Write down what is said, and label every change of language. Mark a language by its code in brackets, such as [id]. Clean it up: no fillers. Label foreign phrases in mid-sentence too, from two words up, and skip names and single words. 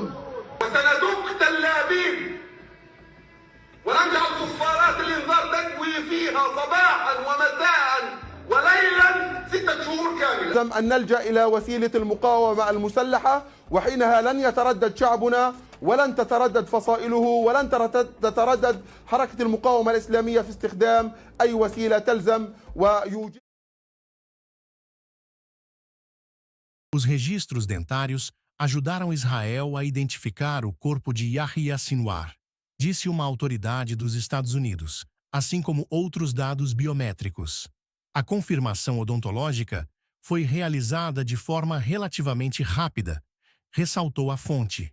[ar] وسندق تلابيب ونجعل صفارات الإنذار تكوي فيها صباحا ومساء وليلا 6 شهور كاملة. لازم أن نلجأ إلى وسيلة المقاومة المسلحة، وحينها لن يتردد شعبنا ولن تتردد فصائله ولن تتردد حركة المقاومة الإسلامية في استخدام أي وسيلة تلزم ويوجد. [pt] Os registros dentários ajudaram Israel a identificar o corpo de Yahya Sinwar, disse uma autoridade dos Estados Unidos, assim como outros dados biométricos. A confirmação odontológica foi realizada de forma relativamente rápida, ressaltou a fonte.